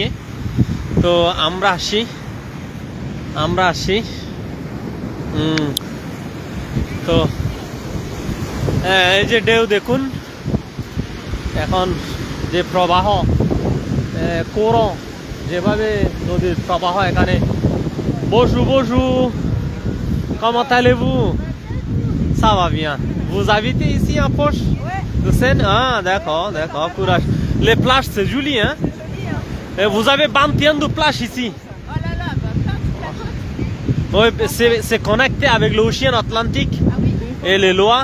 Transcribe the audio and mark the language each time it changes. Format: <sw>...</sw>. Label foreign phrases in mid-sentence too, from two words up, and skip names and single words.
<bn>তো আমরা আসি তো এই যে ঢেউ দেখুন, এখন যে প্রবাহ যেভাবে নদীর প্রবাহ, এখানে বসু</bn> <fr>comment allez-vous? Ça va bien. Vous habitez ici en Poche? De Seine? Ah, d'accord, courage. Les plages, c'est joli, hein? Et vous avez 21 de plages ici. Oui, c'est connecté avec l'océan Atlantique et les lois.</fr>